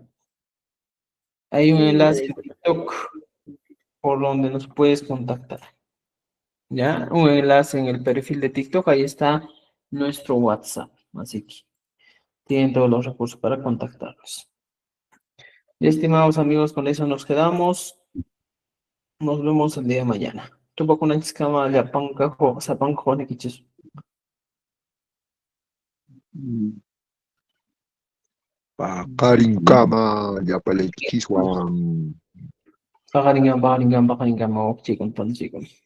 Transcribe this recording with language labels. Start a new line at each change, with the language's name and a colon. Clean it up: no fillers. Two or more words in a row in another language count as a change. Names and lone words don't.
Spanish: Hay un enlace en TikTok por donde nos puedes contactar, ¿ya? Un enlace en el perfil de TikTok, ahí está nuestro WhatsApp, así que tienen todos los recursos para contactarnos. Y, estimados amigos, con eso nos quedamos. Nos vemos el día de mañana. Tupo con una cama de apancajo, sapanco, nequiches.
Quechua: Paqarinkama llapalaykichwan. Paqaringama, chikon, chikon.